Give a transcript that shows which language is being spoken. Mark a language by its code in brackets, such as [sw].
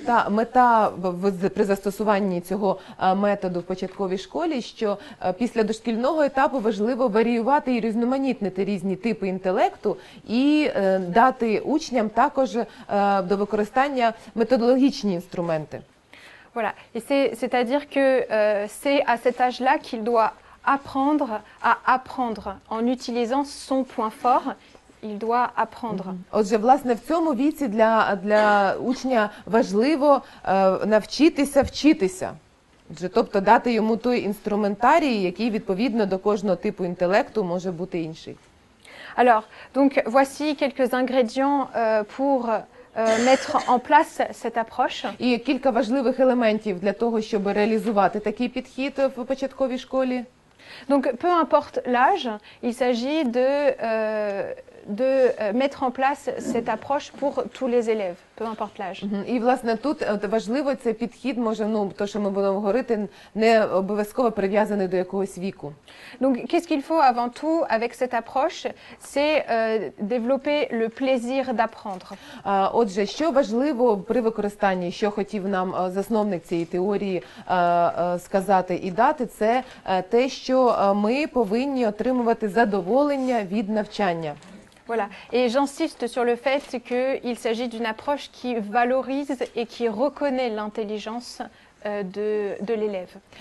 [uk] Мета при застосуванні цього методу в початковій школі, що після дошкільного етапу важливо варіювати і різноманітнити різні типи інтелекту і дати учням також до використання методологічні інструменти. [fr] Voilà. Et c'est-à-dire que c'est à cet âge-là qu'il doit apprendre à apprendre en utilisant son point fort. Il doit apprendre. [uk] Отже, власне, в цьому віці для учня важливо навчитися вчитися. Отже, тобто дати йому той інструментарій, який відповідно до кожного типу інтелекту може бути інший. [fr] Alors, donc voici quelques ingrédients pour mettre en place cette approche. [uk] І кілька важливих елементів для того, щоб реалізувати такий підхід в початковій школі. [fr] Donc, peu importe l'âge, il s'agit de mettre en place cette approche pour tous les élèves, peu importe l'âge. [uk] І, власне, тут важливо цей підхід, може, то, що ми будемо говорити, не обов'язково прив'язаний до якогось віку. [fr] Donc, qu'est-ce qu'il faut avant tout avec cette approche? C'est développer le plaisir d'apprendre. [uk] Отже, що важливо при використанні, що хотів нам засновник цієї теорії сказати і дати, це те, що ми повинні отримувати задоволення від навчання. [fr] Voilà. Et j'insiste sur le fait qu'il s'agit d'une approche qui valorise et qui reconnaît l'intelligence de l'élève.